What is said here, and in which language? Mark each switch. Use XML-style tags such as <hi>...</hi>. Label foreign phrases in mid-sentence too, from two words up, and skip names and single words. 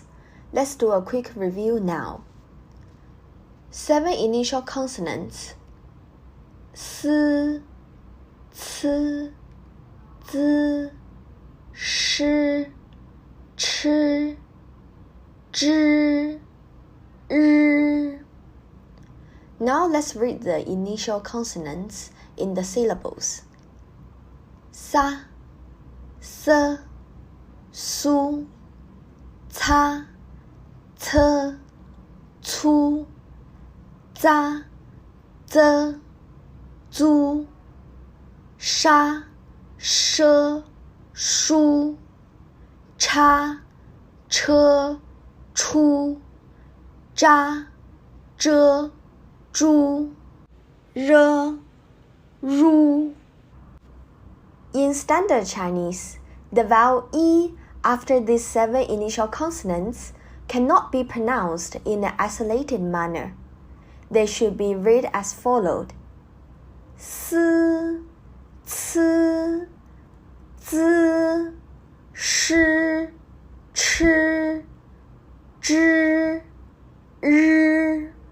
<en>Let's do a quick review now. 7 initial consonants: s, c, z, sh, ch, zh, r. Now let's read the initial consonants in the syllables.</en> <zh>Sa, se, su, ca, ce, cu, za, ze, zu, sha, she, shu, cha, che, chu, zha, zhe, zhu, re, ru.</zh> <en>In Standard Chinese, the vowel E after these 7 initial consonants cannot be pronounced in an isolated manner. They should be read as followed: s, c, z, sh, ch, zh, r.</en>